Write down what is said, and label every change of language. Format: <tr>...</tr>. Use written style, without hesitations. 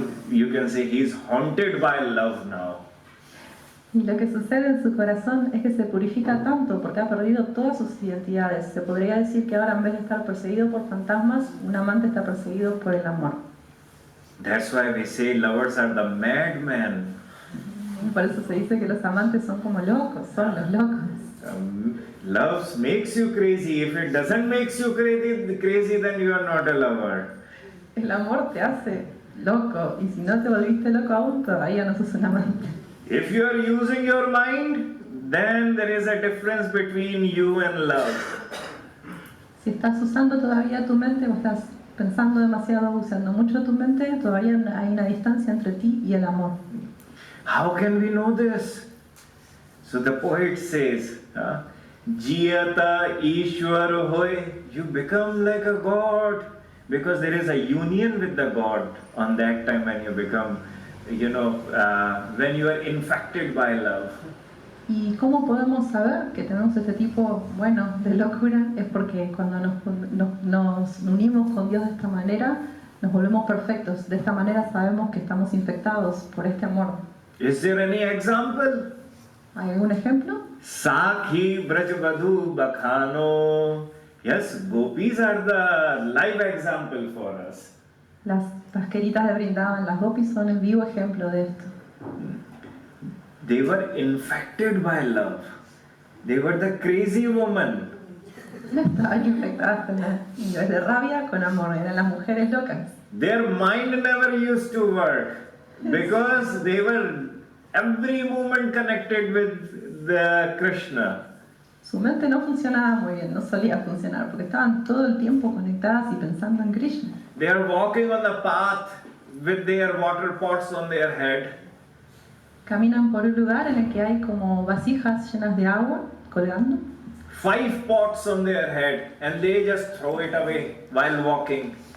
<en>You can say he is haunted by love now.</en> <es>Y lo que sucede en su corazón es que se purifica tanto porque ha perdido todas sus identidades. Se podría decir que ahora, en vez de estar perseguido por fantasmas, un amante está perseguido por el amor.</es> <en>That's why we say lovers are the madmen.</en> <es>Por eso se dice que los amantes son como locos, son los locos.</es> <en>Love makes you crazy. If it doesn't make you crazy, then you are not a lover.</en> <es>El amor te hace loco, y si no te volviste loco aún, todavía no sos un amante.</es> <en>If you are using your mind, then there is a difference between you and love.</en> <es>Si estás usando todavía tu mente o estás pensando demasiado, usando mucho tu mente, todavía hay una distancia entre ti y el amor.</es> <en>How can we know this? So the poet says,</en> <bn>Jiyata Ishwar hoy,</bn> <en>you become like a god, because there is a union with the God on that time when you become, when you are infected by love.</en> <es>¿Y cómo podemos saber que tenemos este tipo, de locura? Es porque cuando nos unimos con Dios de esta manera, nos volvemos perfectos. De esta manera sabemos que estamos infectados por este amor.</es> <en>Is there any example?</en> <es>¿Hay algún ejemplo?</es> <bn>Sakhi Brajbadhu Bakhano.</bn> <en>Yes, gopis are the live example for us.</en> <es>Las pasqueritas de Brindavan, las gopis, son el vivo ejemplo de esto.</es> <en>They were infected by love. They were the crazy woman.</en> <es>Estaban infectadas con niveles de rabia, con amor. Eran las mujeres locas.</es> <en>Their mind never used to work because they were every moment connected with the Krishna.</en> <es>Su mente no funcionaba muy bien, no solía funcionar, porque estaban todo el tiempo conectadas y pensando en Krishna.</es> <en>They are walking on the path with their water pots on their head.</en> <es>Caminan por un lugar en el que hay como vasijas llenas de agua colgando.</es> <en>5 pots on their head, and they just throw it away while walking.</en>